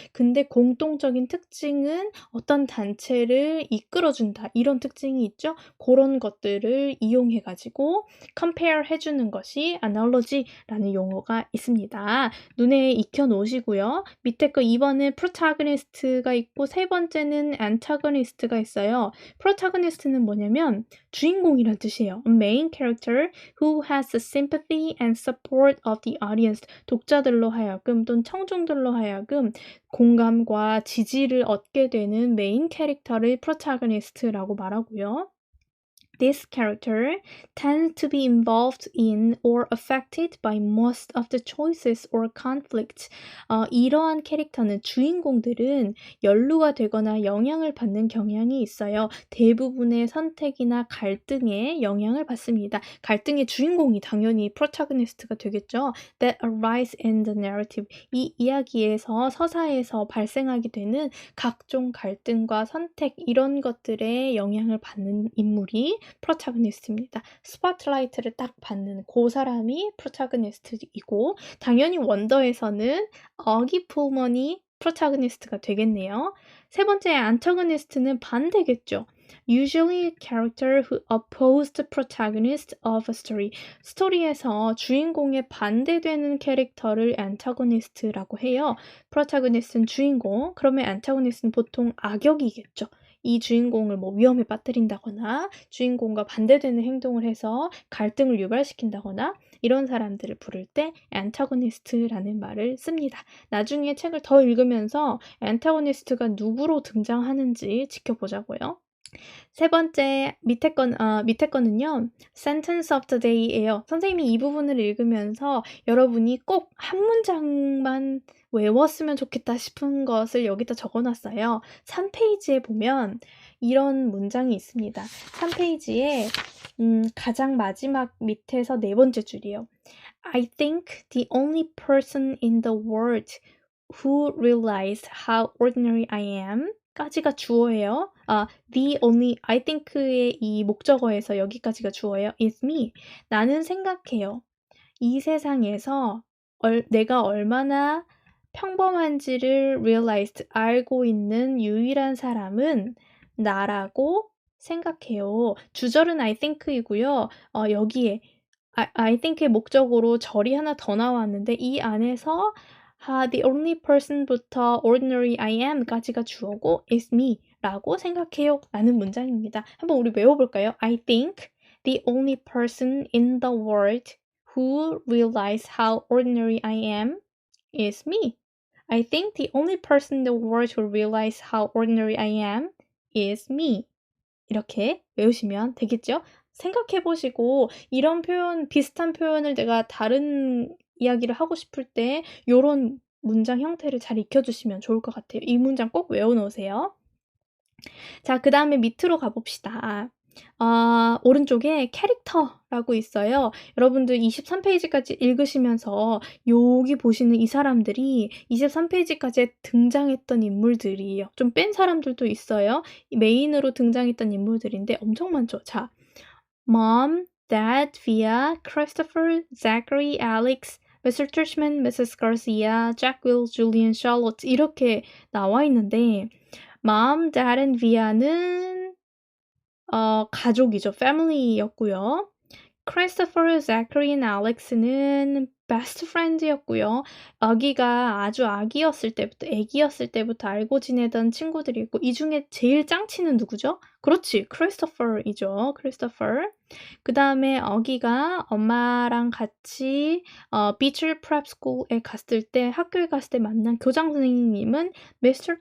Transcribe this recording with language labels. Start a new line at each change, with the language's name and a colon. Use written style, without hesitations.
Korean: 근데 공통적인 특징은 어떤 단체를 이끌어준다. 이런 특징이 있죠. 그런 것들을 이용해가지고 compare 해주는 것이 analogy라는 용어가 있습니다. 눈에 익혀놓으시고요. 밑에 거 2번은 protagonist가 있고 세 번째는 antagonist가 있어요. protagonist는 뭐냐면 주인공이란 뜻이에요.
English: A main character who has sympathy and support of the audience.
Korean: 독자들로 하여금 또는 청중들로 하여금 공감과 지지를 얻게 되는 메인 캐릭터를 protagonist라고 말하고요.
English: This character tends to be involved in or affected by most of the choices or conflicts.
Korean: 이러한 캐릭터는 주인공들은 연루가 되거나 영향을 받는 경향이 있어요. 대부분의 선택이나 갈등에 영향을 받습니다. 갈등의 주인공이 당연히 protagonist가 되겠죠.
English: That arise in the narrative.
Korean: 이 이야기에서 서사에서 발생하게 되는 각종 갈등과 선택 이런 것들에 영향을 받는 인물이 protagonist입니다. 스포트라이트를 딱 받는 그 사람이 protagonist이고 당연히 원더에서는 어기 풀먼이 protagonist가 되겠네요. 세 번째 antagonist는 반대겠죠.
English: Usually a character who oppose the protagonist of a story.
Korean: 스토리에서 주인공에 반대되는 캐릭터를 antagonist라고 해요. protagonist는 주인공, 그러면 antagonist는 보통 악역이겠죠. 이 주인공을 뭐 위험에 빠뜨린다거나 주인공과 반대되는 행동을 해서 갈등을 유발시킨다거나 이런 사람들을 부를 때 antagonist라는 말을 씁니다. 나중에 책을 더 읽으면서 antagonist가 누구로 등장하는지 지켜보자고요. 세 번째 밑에 거는요. sentence of the day예요. 선생님이 이 부분을 읽으면서 여러분이 꼭 한 문장만 외웠으면 좋겠다 싶은 것을 여기다 적어놨어요. 3페이지에 보면 이런 문장이 있습니다. 3페이지에 가장 마지막 밑에서 네 번째 줄이에요.
English: I think the only person in the world who realized how ordinary I am
Korean: 까지가 주어예요. the only, I think의 이 목적어에서 여기까지가 주어예요.
English: is me.
Korean: 나는 생각해요. 이 세상에서 내가 얼마나 평범한지를 realized, 알고 있는 유일한 사람은 나라고 생각해요. 주절은 I think이고요. 여기에 I think의 목적으로 절이 하나 더 나왔는데 이 안에서 the only person부터 ordinary I am까지가 주어고
English: is me
Korean: 라고 생각해요 라는 문장입니다. 한번 우리 외워볼까요?
English: I think the only person in the world who realize how ordinary I am is me. I think the only person in the world who realize how ordinary I am is me.
Korean: 이렇게 외우시면 되겠죠? 생각해보시고 이런 표현, 비슷한 표현을 내가 다른 이야기를 하고 싶을 때 요런 문장 형태를 잘 익혀주시면 좋을 것 같아요. 이 문장 꼭 외워놓으세요. 자, 그 다음에 밑으로 가봅시다. 오른쪽에 캐릭터라고 있어요. 여러분들 23페이지까지 읽으시면서 여기 보시는 이 사람들이 23페이지까지 등장했던 인물들이에요. 좀 뺀 사람들도 있어요. 메인으로 등장했던 인물들인데 엄청 많죠. 자, Mom, Dad, Via, Christopher, Zachary, Alex, Mr. Tushman, Mrs. Garcia, Jack, Will, Julian, Charlotte 이렇게 나와 있는데 Mom, Dad, and Via는 가족이죠. family였고요. Christopher, Zachary, and Alex는 best friend였고요. 아기가 아주 아기였을 때부터, 애기였을 때부터 알고 지내던 친구들이 있고 이 중에 제일 짱치는 누구죠? 그렇지, Christopher이죠. Christopher. 그 다음에 아기가 엄마랑 같이 Beecher Prep School에 갔을 때, 학교에 갔을 때 만난 교장 선생님은 Mr.